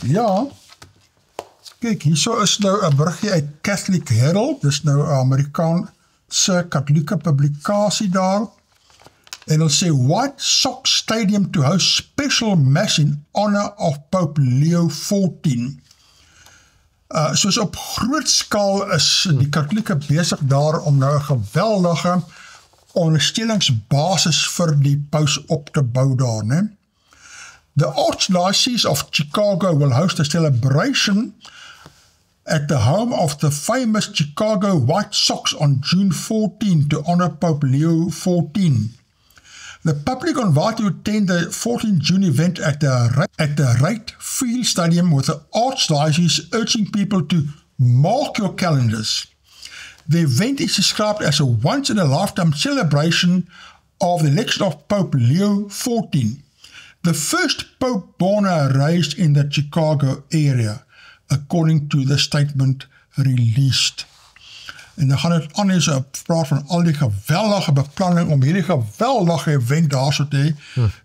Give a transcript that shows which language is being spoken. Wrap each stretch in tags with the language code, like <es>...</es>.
<af>Ja. Kijk, hierso is nou 'n berigie uit Catholic Herald, dis nou 'n Amerikaanse katholieke publikasie daar, en hulle sê,</af> <en>White Sox Stadium to host special mass in honor of Pope Leo XIV.</en> <af>Soos op groot skaal is die katholieke besig daar om nou 'n geweldige ondersteuningsbasis vir die paus op te bou daar, né?</af> <en>The Archdiocese of Chicago will host a celebration at the home of the famous Chicago White Sox on June 14 to honor Pope Leo XIV. The public are invited to attend the 14th June event at the Wright Field Stadium, with the Archdiocese urging people to mark your calendars. The event is described as a once-in-a-lifetime celebration of the election of Pope Leo XIV, the first Pope born and raised in the Chicago area, according to the statement released.</en> <af>En dan gaan het aan eens praat van al die geweldige beplanning om hierdie geweldige event daar so te hê.</af>